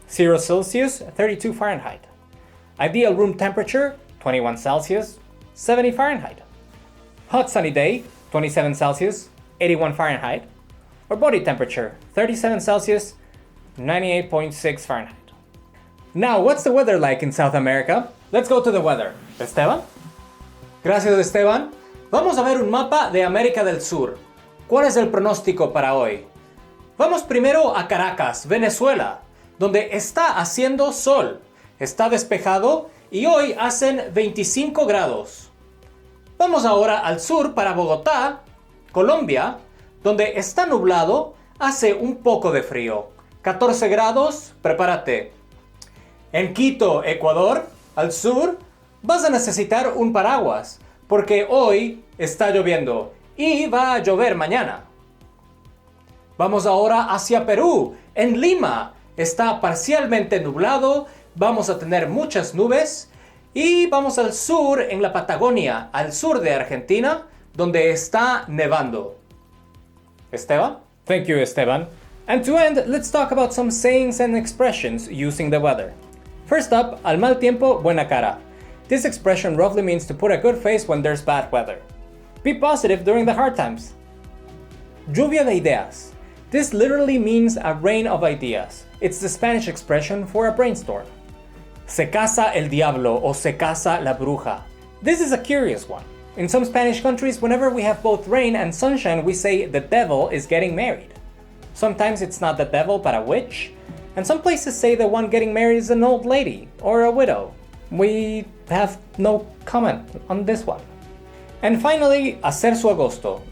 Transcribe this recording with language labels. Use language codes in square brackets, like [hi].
[en] 0 Celsius, 32 Fahrenheit. Ideal room temperature, 21 Celsius, 70 Fahrenheit. Hot sunny day, 27 Celsius, 81 Fahrenheit. Or body temperature, 37 Celsius, 98.6 Fahrenheit. Now, what's the weather like in South America? Let's go to the weather. Esteban? [es] Gracias, Esteban. Vamos a ver un mapa de América del Sur. ¿Cuál es el pronóstico para hoy? Vamos primero a Caracas, Venezuela, donde está haciendo sol. Está despejado y hoy hacen 25 grados. Vamos ahora al sur para Bogotá, Colombia, donde está nublado, hace un poco de frío. 14 grados, prepárate. En Quito, Ecuador, al sur, vas a necesitar un paraguas, porque hoy está lloviendo y va a llover mañana. Vamos ahora hacia Perú, en Lima. Está parcialmente nublado, vamos a tener muchas nubes. Y vamos al sur, en la Patagonia, al sur de Argentina, donde está nevando. [en] Esteban? Thank you, Esteban. And to end, let's talk about some sayings and expressions using the weather. First up, [es] al mal tiempo, buena cara. [en] This expression roughly means to put a good face when there's bad weather. Be positive during the hard times. [es] Lluvia de ideas. [en] This literally means a rain of ideas. It's the Spanish expression for a brainstorm. [es] Se casa el diablo o se casa la bruja. [en] This is a curious one. In some Spanish countries, whenever we have both rain and sunshine, we say the devil is getting married. Sometimes it's not the devil but a witch, and some places say the one getting married is an old lady or a widow. We have no comment on this one. And finally, [es] hacer su agosto.